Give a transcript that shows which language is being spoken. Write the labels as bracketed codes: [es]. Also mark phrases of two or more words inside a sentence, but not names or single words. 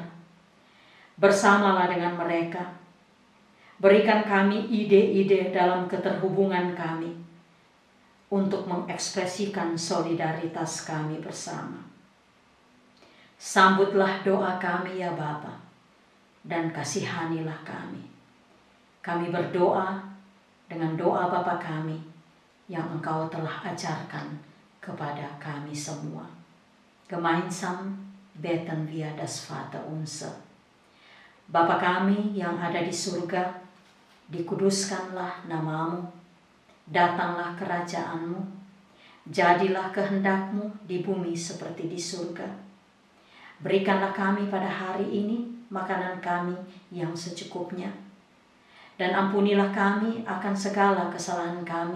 [id] Bersamalah dengan mereka. Berikan kami ide-ide dalam keterhubungan kami untuk mengekspresikan solidaritas kami bersama. Sambutlah doa kami ya Bapa, dan kasihanilah kami. Kami berdoa dengan doa Bapa kami yang Engkau telah ajarkan kepada kami semua. [de] Gemeinsam beten wir das Vaterunser. [id] Bapa kami yang ada di surga, dikuduskanlah nama-Mu, datanglah kerajaan-Mu, jadilah kehendak-Mu di bumi seperti di surga. Berikanlah kami pada hari ini makanan kami yang secukupnya, dan ampunilah kami akan segala kesalahan kami.